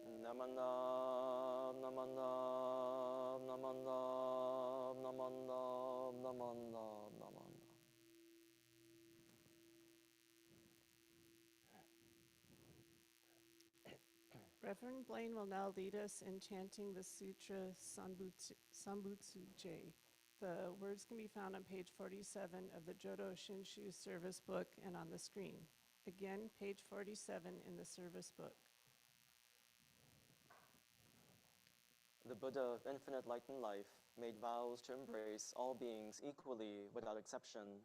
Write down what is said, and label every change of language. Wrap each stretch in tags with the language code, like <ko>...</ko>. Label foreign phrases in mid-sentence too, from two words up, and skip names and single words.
<ja>Namandam, namandam, namandam, namandam, namandam, namandam.</ja> <en>Reverend Blayne will now lead us in chanting the Sutra Sambutsu-je. The words can be found on page 47 of the Jodo Shinshu service book and on the screen. Again, page 47 in the service book. The Buddha of infinite light and life made vows to embrace all beings equally without exception.</en>